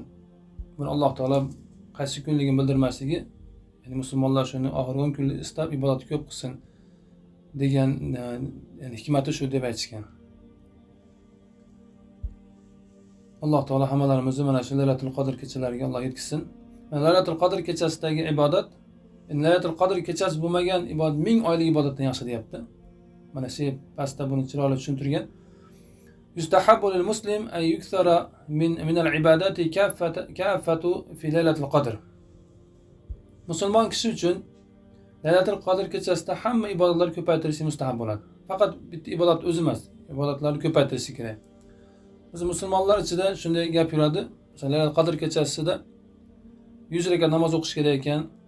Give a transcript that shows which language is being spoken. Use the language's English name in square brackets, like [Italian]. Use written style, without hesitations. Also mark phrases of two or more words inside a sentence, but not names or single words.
[Uzbek] Buni Alloh taolo qaysi kunligini bildirmasligi, ya'ni musulmonlar shuni oxirgi 10 kunlik istab ibodat ko'p qilsin degan, ya'ni hikmati shu deb aytishgan. Alloh taolo hammalarimizni mana shu Lailatul qadr kechalariga Alloh yetkazsin. Lailatul qadr kechasidagi ibodat, Lailatul qadr kechasi bo'lmagan ibodat 1000 oylik ibodatdan yaxshi deyapti. Mana shu pastda buni chiroyli tushuntirgan. [Arabic] يستحب للمسلم أن يكثر من العبادة كافة في ليلة القدر. [Uzbek] Musulmon kishi uchun Lailatul qadr kechasida hamma ibodatlar ko'paytirishi mustahab bo'ladi. Faqat bitta ibodat o'zi emas, ibodatlarni ko'paytirish kerak. Biz musulmonlar ichida shunday gap yuradi. Masalan, Lailatul qadr kechasida 100 rakat namoz o'qish kerak ekan.